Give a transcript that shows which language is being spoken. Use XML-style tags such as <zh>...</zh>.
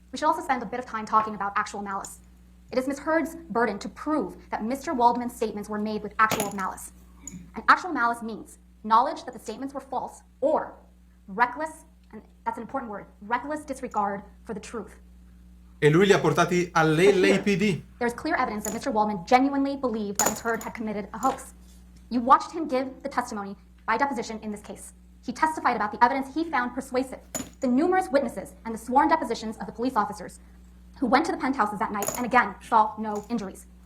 <en>We should also spend a bit of time talking about actual malice. It is Ms. Heard's burden to prove that Mr. Waldman's statements were made with actual malice. And actual malice means knowledge that the statements were false or reckless, and that's an important word, reckless disregard for the truth.</en> <it>E lui li ha portati all'LAPD.</it> <en>There's clear evidence that Mr. Waldman genuinely believed that Ms. Heard had committed a hoax. You watched him give the testimony by deposition in this case. He testified about the evidence he found persuasive, the numerous witnesses and the sworn depositions of the police officers who went to the penthouses that night and again saw no injuries.</en>